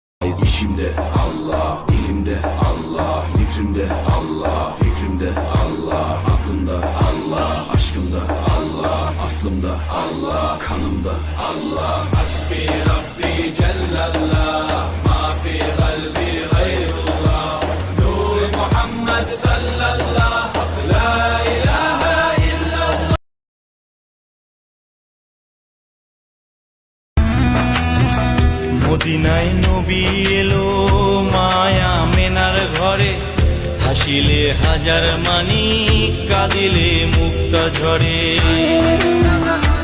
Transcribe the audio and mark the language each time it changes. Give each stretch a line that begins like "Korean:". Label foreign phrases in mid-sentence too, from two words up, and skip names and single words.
Turkish: Always işimde Allah, dilimde Allah, zikrimde Allah, fikrimde Allah, aklımda Allah, aşkımda Allah, aslımda Allah, kanımda Allah.
Arabic: حسبي ربي جل الله ما في قلبي غير الله نور محمد صلى الله لا إله إلا الله.
Bangla: মদিনায় নবী এলো মায়া মেনার ঘরে, হাসিলে হাজার মানি কাঁদিলে মুক্তা ঝরে।